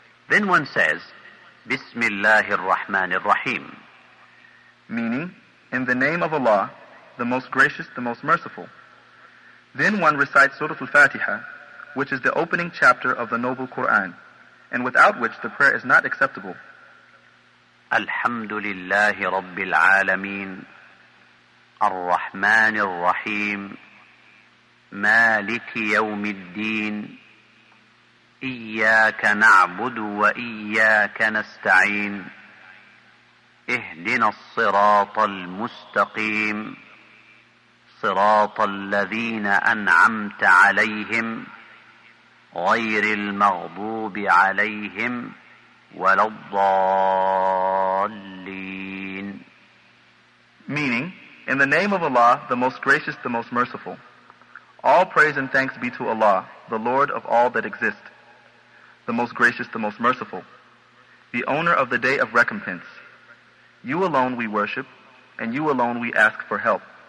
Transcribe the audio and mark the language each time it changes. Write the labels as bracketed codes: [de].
[en] Then one says, [ar] Bismillahir Rahmanir Rahim. [en] Meaning, in the name of Allah, the most gracious, the most merciful. Then one recites Surah Al-Fatiha, which is the opening chapter of the Noble Quran, and without which the prayer is not acceptable. [ar] Alhamdulillahi Rabbil Alameen, Ar-Rahmanir Rahim, مالك يوم الدين إياك نعبد وإياك نستعين اهدنا الصراط المستقيم صراط الذين أنعمت عليهم غير المغضوب عليهم ولا الضالين. [en] Meaning, In the name of Allah, the most gracious, the most merciful. All praise and thanks be to Allah, the Lord of all that exist, the most gracious, the most merciful, the owner of the day of recompense. You alone we worship, and you alone we ask for help.